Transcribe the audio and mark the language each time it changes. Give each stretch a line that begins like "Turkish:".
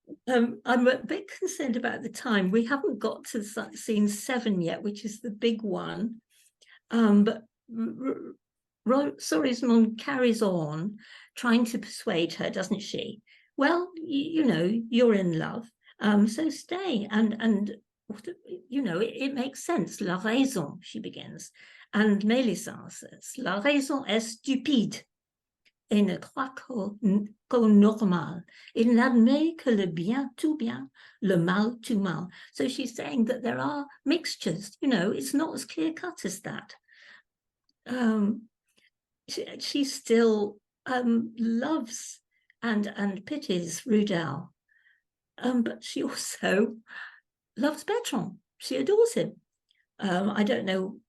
English: I'm a bit concerned about the time. We haven't got to scene 7 yet, which is the big one. But Sorismond carries on trying to persuade her, doesn't she? Well, you know, you're in love, so stay. And you know, it makes sense.
French: La raison,
English: she begins. And Mélisande says,
French: la raison est stupide et ne croit qu'au normal. Il n'admet que le bien tout bien, le mal tout mal.
English: So she's saying that there are mixtures, you know, it's not as clear cut as that. She still loves and pities Rudel, but she also loves Bertrand. She adores him. I don't know.